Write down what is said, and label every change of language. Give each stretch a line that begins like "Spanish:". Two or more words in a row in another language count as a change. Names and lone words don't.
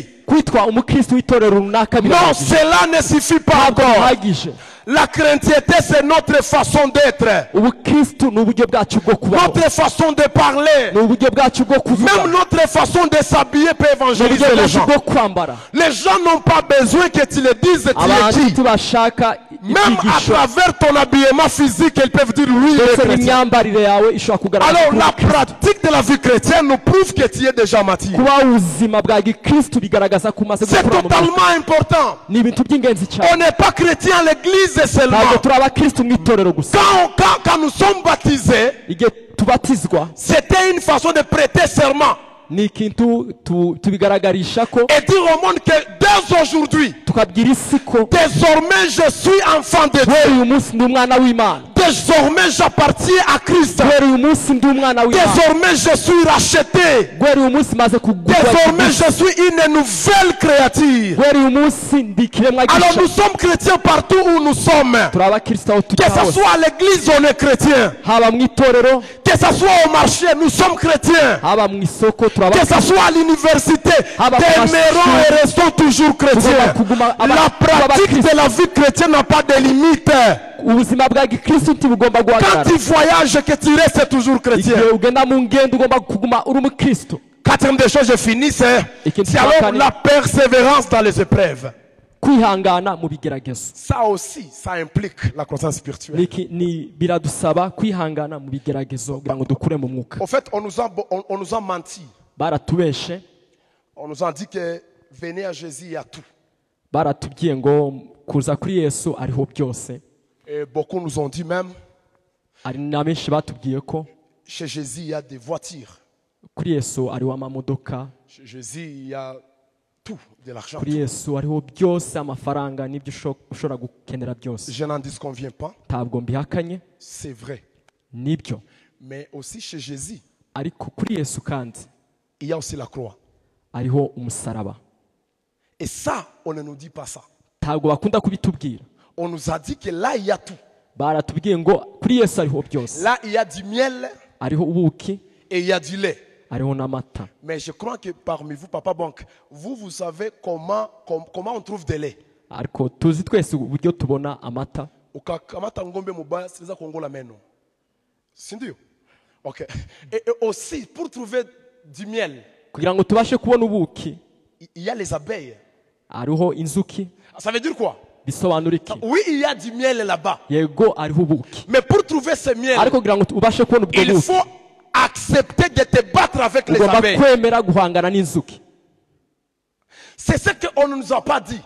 Kinyarwanda: kwitwa umukristo w'itorero runaka
French: Non,
Kinyarwanda: birahagije,
French: cela ne suffit pas
Kinyarwanda: ntabwo
French: encore.
Kinyarwanda: bihagije.
French: La chrétienté, c'est notre façon d'être,
Kinyarwanda: ubukristo ni uburyo bwacu bwo kubaho,
French: notre façon de parler,
Kinyarwanda: ni uburyo bwacu bwo kuvuga,
French: même notre façon de s'habiller peut
Kinyarwanda: ni uburyo
French: évangéliser les
Kinyarwanda: bwacu
French: gens.
Kinyarwanda: bwo kwambara.
French: Les gens n'ont pas besoin que tu le dises, tu es
Kinyarwanda: abantu
French: qui.
Kinyarwanda: tubashaka
French: Même à
Kinyarwanda: ibyigisho,
French: travers ton habillement physique, ils peuvent dire oui, il est
Kinyarwanda: ndetse
French: chrétien.
Kinyarwanda: n'imyambarire yawe ishobora kugaragaza
French: Alors
Kinyarwanda: ko
French: la
Kinyarwanda: uri Kristo.
French: pratique de la vie chrétienne nous prouve que tu es déjà mature.
Kinyarwanda: kuba ubuzima bwa gikristo bigaragaza ko umaze
French: C'est
Kinyarwanda: gukura mu mwuka.
French: totalement important.
Kinyarwanda: ni ibintu by'ingenzi
French: On
Kinyarwanda: cyane.
French: n'est pas chrétien à l'église seulement.
Kinyarwanda: ntabwo turi abakristo mu itorero gusa.
French: Quand nous sommes baptisés,
Kinyarwanda: igihe tubatizwa
French: c'était une façon de prêter serment
Kinyarwanda: ni ikintu tubigaragarisha ko
French: et dire au monde que dès aujourd'hui,
Kinyarwanda: tukabwira isi ko
French: désormais je suis enfant de
Kinyarwanda: guhera
French: Dieu.
Kinyarwanda: uyu munsi ndi umwana w'Imana,
French: Désormais j'appartiens à Christ.
Kinyarwanda: guhera uyu munsi ndi umwana w'Imana,
French: Désormais je suis racheté.
Kinyarwanda: guhera uyu munsi maze kugurwa,
French: Désormais je suis une nouvelle créature.
Kinyarwanda: guhera uyu munsi ndi ikiremwa
French: Alors
Kinyarwanda: gisha.
French: nous sommes chrétiens partout où nous sommes.
Kinyarwanda: turi abakristo aho
French: Que
Kinyarwanda: tujya
French: ce
Kinyarwanda: hose,
French: soit à l'église, on est chrétien.
Kinyarwanda: haba mu itorero,
French: Que ce soit au marché, nous sommes chrétiens.
Kinyarwanda: haba mu isoko, turi
French: Que
Kinyarwanda: abakristo.
French: ce soit à l'université, Ah bah, demeurons et restons toujours chrétiens. La pratique de la vie chrétienne n'a pas de limite.
Kinyarwanda: ubuzima bwa gikristo ntibugomba
French: Quand
Kinyarwanda: guhagarara.
French: tu voyages, que tu restes toujours chrétien.
Kinyarwanda: igihe ugenda mu ngendo ugomba kuguma uri umukristo.
French: Quatrième des choses, je finis, c'est alors la persévérance dans les épreuves.
Kinyarwanda: kwihangana mu bigeragezo.
French: Ça aussi, ça implique la croissance spirituelle.
Kinyarwanda: biradusaba kwihangana mu bigeragezo kugira ngo dukure mu mwuka.
French: Au fait, on nous a menti.
Kinyarwanda: baratubeshe,
French: On nous a dit que venez à Jésus, il y a tout.
Kinyarwanda: baratubwiye ngo kuza kuri Yesu ariho byose.
French: Et beaucoup nous ont dit même,
Kinyarwanda: ari na benshi batubwiye ko
French: chez Jésus, il y a des voitures.
Kinyarwanda: kuri Yesu ariho amamodoka,
French: Chez Jésus, il y a tout, de l'argent.
Kinyarwanda: kuri Yesu ariho byose, amafaranga n'ibyo ushobora gukenera byose.
French: Je n'en disconviens pas,
Kinyarwanda: ntabwo mbihakanye,
French: c'est vrai.
Kinyarwanda: nibyo.
French: Mais aussi chez Jésus,
Kinyarwanda: ariko kuri Yesu kandi
French: il y a aussi la croix.
Kinyarwanda: ariho umusaraba.
French: Et ça, on ne nous dit pas ça.
Kinyarwanda: ntabwo bakunda kubitubwira.
French: On nous a dit que là, il y a tout.
Kinyarwanda: baratubwiye ngo kuri Yesu ariho byose,
French: Là, il y a du miel
Kinyarwanda: ariho ubuki,
French: et il y a du lait.
Kinyarwanda: ariho n'amata.
French: Mais je crois que parmi vous, Papa Banque, vous savez comment on trouve des laits.
Kinyarwanda: ariko tuzi twese uburyo tubona amata.
Swahili: Ukakamata ngombe mubaya, siweza kuongola meno. Si ndio?
French: Ok. Et aussi, pour trouver du miel,
Kinyarwanda: kugira ngo tubashe kubona ubuki
French: il y a les abeilles.
Kinyarwanda: ariho inzuki.
French: Ça veut dire quoi?
Kinyarwanda: bisobanura iki?
French: Oui, il y a du miel là-bas.
Kinyarwanda: yego ariho ubuki,
French: Mais pour trouver ce miel,
Kinyarwanda: ariko kugira ngo ubashe kubona ubwo
French: il
Kinyarwanda: buki
French: faut accepter de te battre avec les
Kinyarwanda: ugomba
French: abeilles.
Kinyarwanda: kwemera guhangana n'inzuki.
French: C'est ce qu'on ne nous a pas dit.